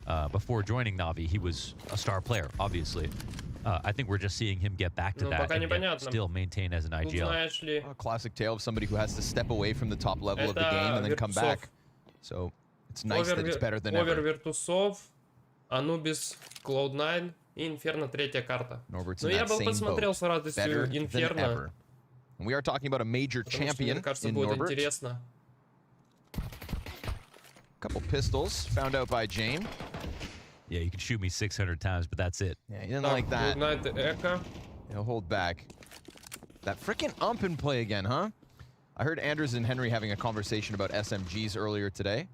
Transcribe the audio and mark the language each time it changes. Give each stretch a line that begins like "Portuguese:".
English: Before joining Navi, he was a star player, obviously. I think we're just seeing him get back to that and still maintain as an IGL. A classic tale of somebody who has to step away from the top level of the game and then come back. So it's nice that it's better than ever.
Russian: Virtus.pro, Anubis, Cloud9 и Inferno третья карта. Но я бы посмотрел с радостью Inferno.
English: And we are talking about a major champion in Norbert. Couple pistols found out by James. Yeah, you can shoot me 600 times, but that's it. Yeah, he didn't like that. He'll hold back. That frickin' ump in play again, huh? I heard Anders and Henry having a conversation about SMGs earlier today.